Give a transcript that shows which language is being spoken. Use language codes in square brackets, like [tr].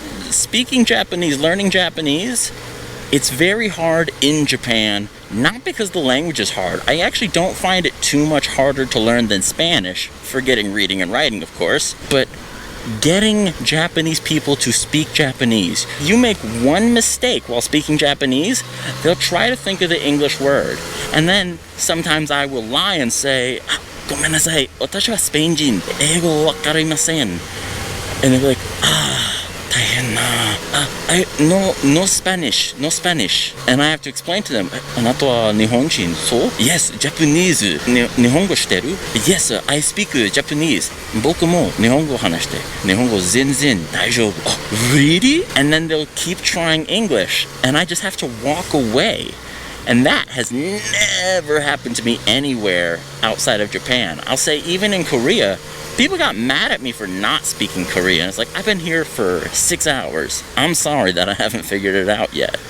[en] Speaking Japanese, learning Japanese, it's very hard in Japan, not because the language is hard. I actually don't find it too much harder to learn than Spanish, forgetting reading and writing, of course, but getting Japanese people to speak Japanese. You make one mistake while speaking Japanese, they'll try to think of the English word. And then sometimes I will lie and say, [ja] ごめんなさい、私はスペイン人、英語わかりません. [en] And they'll be like, [ja] 大変な. [en] No Spanish. And I have to explain to them, [ja] あなたは日本人? そう? [en] Yes, Japanese. [ja] 日本語してる? [en] Yes, I speak Japanese. [ja] 僕も日本語話して、日本語全然大丈夫. [en] Oh, really? And then they'll keep trying English, and I just have to walk away. And that has never happened to me anywhere outside of Japan. I'll say even in Korea, people got mad at me for not speaking Korean. It's like, I've been here for 6 hours. I'm sorry that I haven't figured it out yet.